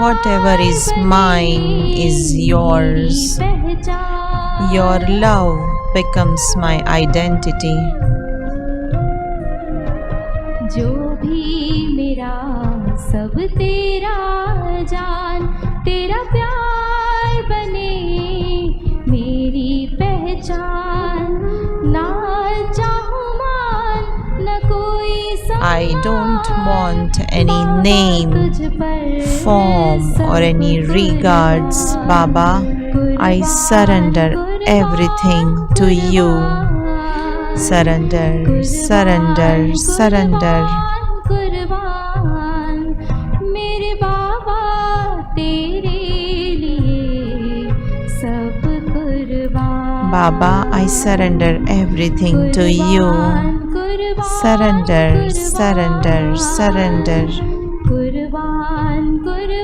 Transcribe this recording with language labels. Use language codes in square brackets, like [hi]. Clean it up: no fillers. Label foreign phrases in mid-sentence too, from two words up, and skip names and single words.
[en] Whatever is mine is yours. Your love becomes my identity. [hi] जो भी मेरा सब तेरा जान तेरा प्यार बने मेरी पहचान ना चाहूं मान न कोई [en] I don't want any name, form or any regards, Baba. I surrender everything to you. Surrender, surrender, surrender. [hi] कुर्बान मेरे बाबा तेरे लिए सब कुर्बान [en] Baba, I surrender everything to you. Surrender, surrender, surrender. [hi] कुर्बान